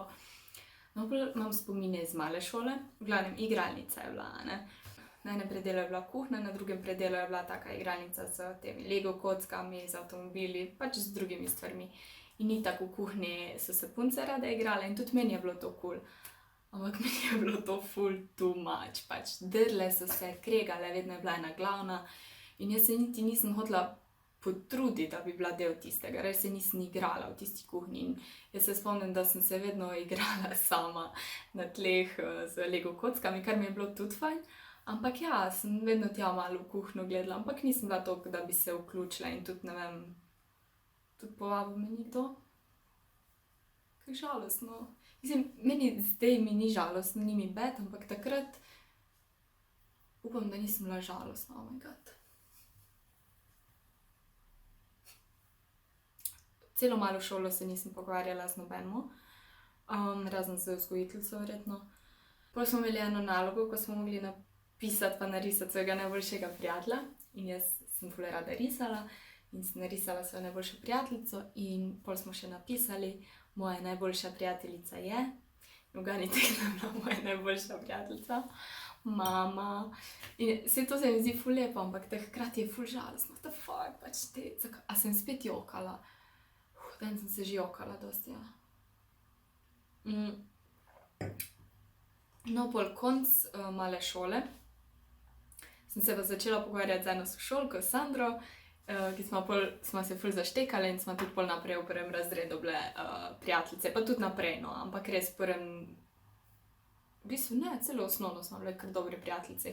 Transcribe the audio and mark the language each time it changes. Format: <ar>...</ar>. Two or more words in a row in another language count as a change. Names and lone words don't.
<sl>No, imam spomine iz male šole, v glavnem igralnica je bila, ne. Na enem predelu je bila kuhinja, na drugem predelu je bila taka igralnica s temi Lego kockami, z avtomobili, pač z drugimi stvarmi. In itak v kuhinji so se punce rade igrale in tudi meni je bilo to kul. Ampak meni je bilo to ful</sl> <en>too much,</en> <sl>pač drle so se, kregale, vedno je bila ena glavna. In jaz se niti nisem hotela potruditi, da bi bila del tistega, res se nisem igrala v tisti kuhinji. In jaz se spomnim, da sem se vedno igrala sama na tleh z Lego kockami, kar mi je bilo tudi fajn. Ampak ja, sem vedno tja malo v kuhinjo gledala, ampak nisem bila toliko, da bi se vključila in tudi, ne vem, tudi povabil me nikdo. Kako žalostno. Mislim, meni zdaj mi ni žalostno, ni mi bed, ampak takrat upam, da nisem bila žalostna,</sl> <en>oh my god.</en> <sl>Celo malo šolo se nisem pogovarjala z nobenimo, razen z vzgojiteljico verjetno. Potem smo imeli eno nalogo, ko smo mogli pisati pa narisati svojega najboljšega prijatelja in jaz sem ful rada risala in sem narisala svojo najboljšo prijateljico in pol smo še napisali, moja najboljša prijateljica je, in uganite, kdo je bila moja najboljša prijateljica, mama. In saj to se mi zdi ful lepo, ampak hkrati je ful žalostno,</sl> <en>what the fuck,</en> <sl>pač te, a sem spet jokala? Danes sem se že jokala dosti, ja. No, pol konc male šole sem se pa začela pogovarjati z eno sošolko, Sandro, ki smo se ful zaštekale in smo tudi pol naprej v prvem razredu bile prijateljice, pa tudi naprej, no, ampak res v bistvu ne, celo osnovno smo bile kar dobri prijateljici.</sl>